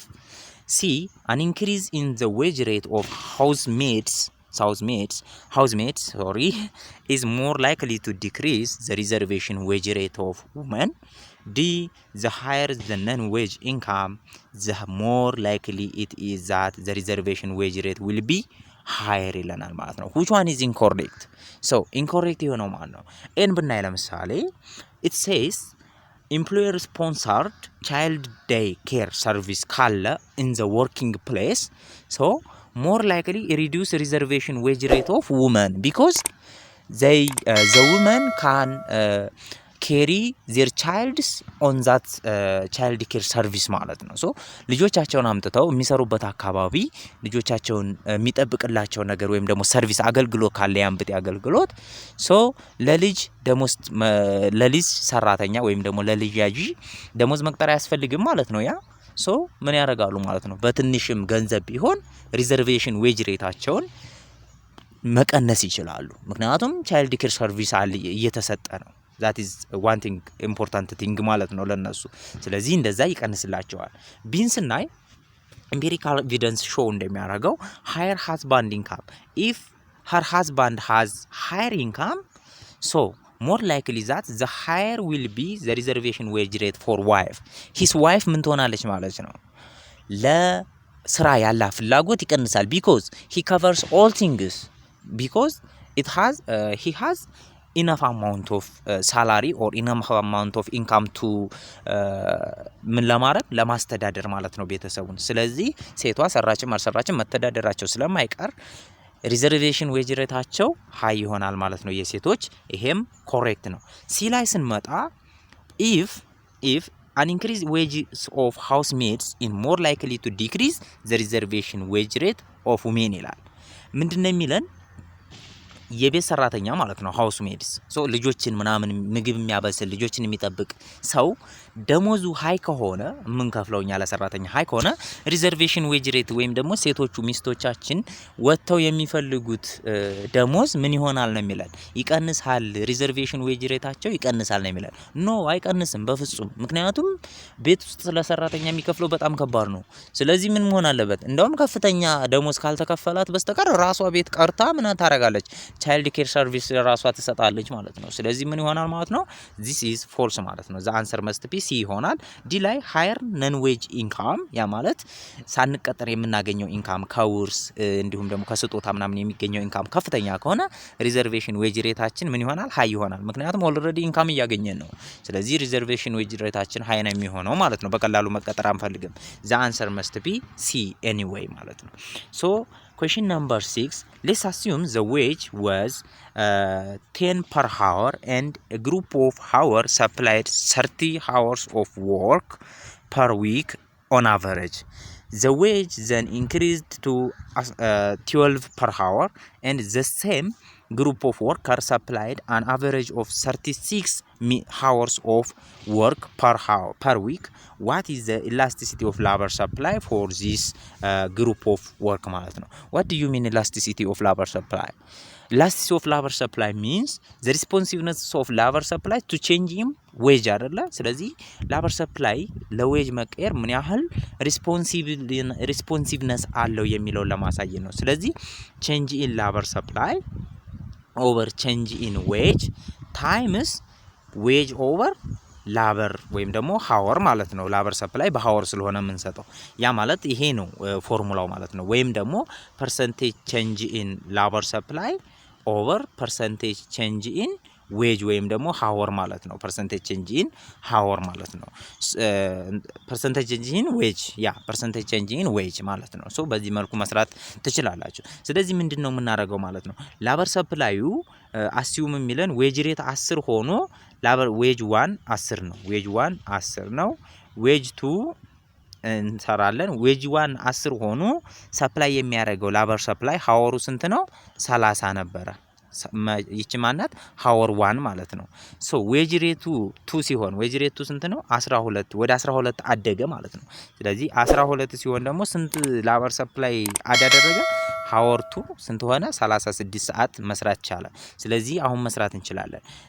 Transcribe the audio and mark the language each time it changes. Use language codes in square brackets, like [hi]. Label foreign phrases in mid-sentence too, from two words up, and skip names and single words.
[en] C an increase in the wage rate of housemates is more likely to decrease the reservation wage rate of women. D the higher the non-wage income, the more likely it is that the reservation wage rate will be higher [am] ይለናል ማለት ነው። [en] which one is incorrect? so incorrect [am] የሆነው ማለት ነው ኤን ብናይ ለምሳሌ [en] it says employer sponsored child day care service ካለ in the working place so more likely reduce reservation wage rate of women because the women can carry their childs on that child care service [am] ማለት ነው። ሶ ልጆቻቸውን አምጥተው የሚሰሩበት አካባቢ ልጆቻቸውን የሚጠብቅላቸው ነገር ወይም ደግሞ ሰርቪስ አገልግሎት ካለ ያንብጥ አገልግሎት [en] ሶ [am] ለልጅ ሰራተኛ ወይም ደግሞ ለልጅ ያጂ ደሞዝ መቅጠር አያስፈልግም ማለት ነው። ያ ሶ ምን ያደርጋሉ ማለት ነው? በትንሽም ገንዘብ ቢሆን ሪዘርቬሽን ዌጅ ሬታቸውን መቀነስ ይችላሉ። ምክንያቱም ቻይልድ ኬር ሰርቪስ እየተሰጠ ነው። [en] that is one thing important thing [am] ማለት ነው ለነሱ። ስለዚህ እንደዛ ይቀንስላቸዋል። ቢንስናይ [en] empirical evidence show እንደሚያደርገው higher husband income if her husband has higher income so more likely that the higher will be the reservation wage rate for wife. [am] his wife ምን ትሆናለች ማለት ነው? ለስራ ያለ ፍላጎት ይቀንሳል [en] because he covers all things because he has enough amount of salary or enough amount of income to [am] ምን ለማስተዳደር ማለት ነው ቤተሰቡን። ስለዚህ ሴቷ ሰራችም አልሰራችም መተዳደራቸው ስለማይቀር ሪዘርቬሽን ዌጅ ሬታቸው ሃይ ይሆናል ማለት ነው የሴቶች። ይሄም ኮሬክት ነው። ሲ ላይ ስንመጣ [en] if an increase wages of housemaids is more likely to decrease the reservation wage rate of women [am] ይላል። ምንድነው የሚለን? የቤት ሰራተኛ ማለት ነው [en] house maids [am] ሶ ልጆችን ምናምን ምግብ የሚያበስል ልጆችን የሚጠብቅ ሰው ደሞዙ ሃይ ከሆነ ምን ከፍለው እኛ ለሰራተኛ ሃይ ከሆነ [en] reservation wage rate [am] ወይም ደግሞ ሴቶቹ ሚስቶቻችን ወጥተው የሚፈልጉት ደሞዝ ምን ይሆናል ነው የሚላል ይቀንሳል ሪዘርቬሽን ዌጅ ሬታቸው ይቀንሳል ነው የሚላል ኖ አይቀንስም በፍጹም ምክንያቱም ቤት ውስጥ ስለሰራተኛ የሚከፍለው በጣም ከባድ ነው ስለዚህ ምን መሆን አለበት እንደውም ከፍተኛ ደሞዝ ካልተከፈላት በስተቀር ራሷ ቤት ቀርታ ምን ታረጋለች [en] child care service [am] ራሷ ትሰጣለች ማለት ነው ስለዚህ ምን ይሆናል ማለት ነው [en] this is false [am] ማለት ነው [en] the answer must be C [am] ይሆናል ዲ ላይ [en] higher non wage income [am] ያ ማለት ሳንቀጠር የምናገኘው ኢንካም ከውርስ እንዲሁም ደግሞ ከስጦታ ምናምን የሚገኘው ኢንካም ከፍተኛ ከሆነ ሪዘርቬሽን ዌጅ ሬታችን ምን ይሆናል ሃይ ይሆናል ምክንያቱም ኦልሬዲ ኢንካም እያገኘን ነው ስለዚህ ሪዘርቬሽን ዌጅ ሬታችን ሃይ ነው የሚሆነው ማለት ነው በቀላሉ መቀጠር አንፈልግም [en] the answer must be C anyway [am] ማለት ነው [en] so question number 6 let's assume the wage was 10 per hour and a group of hours supplied 30 hours of work per week on average the wage then increased to 12 per hour and the same group of workers supplied an average of 36 hours of work per week what is the elasticity of labor supply for this group of work [am] ማለት ነው [en] what do you mean elasticity of labor supply elasticity of labor supply means the responsiveness of labor supply to changing [am] wage አይደለ ስለዚህ [en] labor supply [am] ለዌጅ መቀየር ምን ያህል responsiveness አለው የሚለውን ለማሳየት ነው ስለዚህ [en] change in labor supply over change in wage times wage over labor [am] ወይም ደግሞ hour ማለት ነው [en] labor supply [am] በhour ስለሆነ የምንሰጠው ያ ማለት ይሄ ነው ፎርሙላው ማለት ነው ወይም ደግሞ [en] percentage change in labor supply over percentage change in wage [am] ወይም ደግሞ hour ማለት ነው [en] percentage change in hour [am] ማለት ነው [en] percentage change in [am] wage ያ [en] percentage change in wage [am] ማለት ነው ሶ በዚህ መልኩ መስራት ትችላላችሁ ስለዚህ ምንድነው የምናደርገው ማለት ነው [en] labor supply assume [am] የሚለን wage [en] rate 10 ሆኖ labor wage 1 10 ነው wage 1 10 ነው wage 2 እንሰራለን wage 1 [am] 10 ሆኖ ሰፕላይ የሚያደርገው [en] labor supply hour [am] ስንት ነው 30 ነበር ይቺ ማናት hour 1 ማለት ነው ሶ [en] wage rate [am] 2 ሲሆን [en] wage rate [am] ስንት ነው 12 ወደ 12 አደገ ማለት ነው ስለዚህ 12 ሲሆን ደግሞ ስንት [en] labor supply [am] አደረገ hour 2 ስንት ሆነ 36 ሰዓት መስራት ቻለ ስለዚህ አሁን መስራት እንችላለን